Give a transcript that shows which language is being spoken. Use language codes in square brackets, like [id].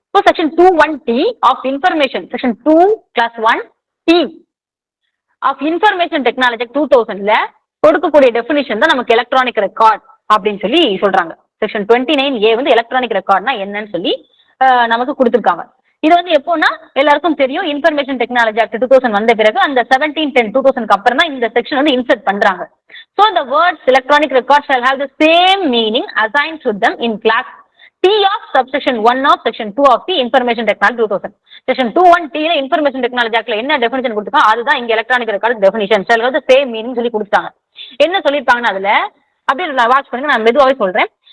[ta] So section 21T of information, section 2+1T of information technology 2000ல கொடுக்கக்கூடிய definition தான் நமக்கு electronic record அப்படின்னு சொல்றாங்க. செக்ஷன் 29A வந்து எலக்ட்ரானிக் ரெக்கார்ட்னா என்னன்னு சொல்லி நமக்கு கொடுத்துருக்காங்க. இது வந்து எப்போன்னா எல்லாருக்கும் தெரியும், இன்ஃபர்மேஷன் டெக்னாலஜி ஆக்ட் 2000 வந்த பிறகு அந்த 17/10/2000 அப்புறம் தான் இந்த செக்ஷன் வந்து இன்சர்ட் பண்றாங்க. [en] So the words electronic records shall have the same meaning assigned to them in class T of subsection 1 of section 2 of the information technology 2000. [ta] Section 21T ல information technology actல என்ன டெஃபினிஷன் கொடுத்துருக்காங்க அதுதான் இங்க electronic record definition [en] shall have the same meaning [ta] சொல்லி கொடுத்தாங்க. என்ன சொல்லியிருப்பாங்கன்னா அதுல அப்படியே நான் வாட்ச் பண்ணுங்க, நான் மெதுவாகவே சொல்றேன்.